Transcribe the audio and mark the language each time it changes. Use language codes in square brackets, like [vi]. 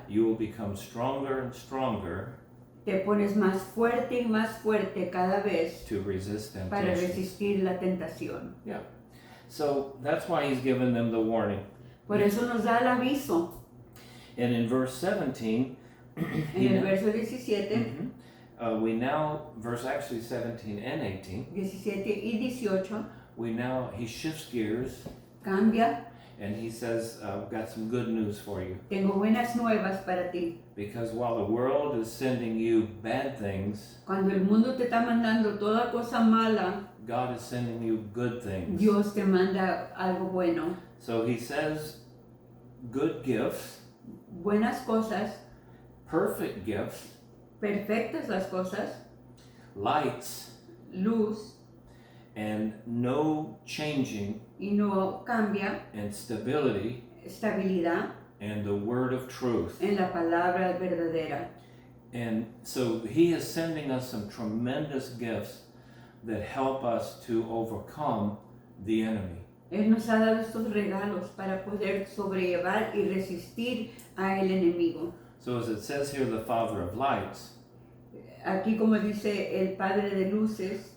[en] you will become stronger and stronger [es] te pones más fuerte y más fuerte cada vez [en] to resist [es] para [en] temptation. [es] resistir la tentación. [en] Yeah. So that's why he's given them the warning. [es] Por eso nos da el aviso. [en] And in verse 17, [es] En el verso 17, [en] we now, verse actually 17 and 18, [es] 17 y 18, [en] he shifts gears [es] cambia. [en] and he says, I've got some good news for you. [es] Tengo buenas nuevas para ti. [en] Because while the world is sending you bad things, [es] Cuando el mundo te está mandando toda cosa mala, [en] God is sending you good things. [es] Dios te manda algo bueno. [en] So he says, good gifts, [es] Buenas cosas, [en] perfect gifts, [es] perfectas las cosas, [en] lights, [es] luz, [en] and no changing, [es] y no cambia, [en] and stability, [es] estabilidad [en] and the word of truth. [es] en la palabra verdadera. [en] And so he is sending us some tremendous gifts that help us to overcome the enemy. [es] Él nos ha dado estos regalos para poder sobrellevar y resistir a el enemigo. [en] So as it says here, the Father of lights, [es] Aquí como dice el Padre de Luces,